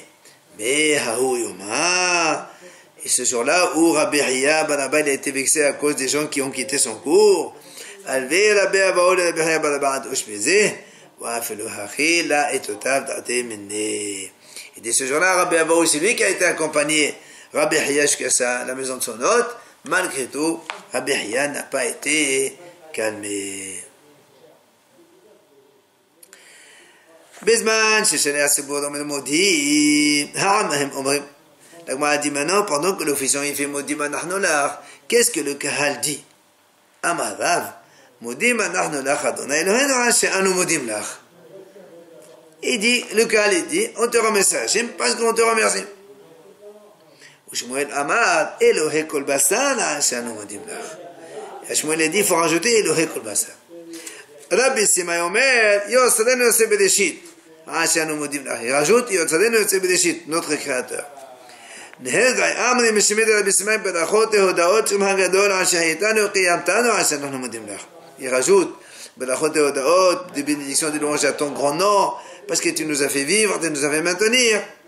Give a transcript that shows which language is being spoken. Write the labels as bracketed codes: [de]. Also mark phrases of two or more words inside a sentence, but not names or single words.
[fr] Mais et ce jour-là où Rabbi Yahya bar Abba a été vexé à cause des gens qui ont quitté son cours, et dès ce jour-là, Rabbi Abahu, c'est lui qui a été accompagné Rabbi Yahya jusqu'à la maison de son hôte. Malgré tout, Rabbi Yahya n'a pas été calmé. [he] בזמן ששני הציבור מודים, העם הם אומרים. [fr] La Gemara dit maintenant, pendant que l'officiant il fait [he] מודים אנחנו לך, [fr] qu'est-ce que le Kahal dit? [he] אמר רב, מודים אנחנו לך אדוני אלוהינו שאנו מודים לך. [fr] Il dit, le Kahal il dit, on te remercie Hachem parce qu'on te remercie. [he] Ou שמואל אמר, אלוהי כל בשר שאנו מודים לך. [fr] Shmuel il dit, il faut rajouter [he] אלוהי כל בשר. רבי סימאי אומר, יוצרנו יוצר בראשית. שאנו מודים לך. [fr] Il rajoute, [he] יוצרנו יוצר בראשית, [fr] notre créateur. Il rajoute des bénédictions de louange à ton grand nom parce que tu nous as fait vivre, tu nous as fait maintenir.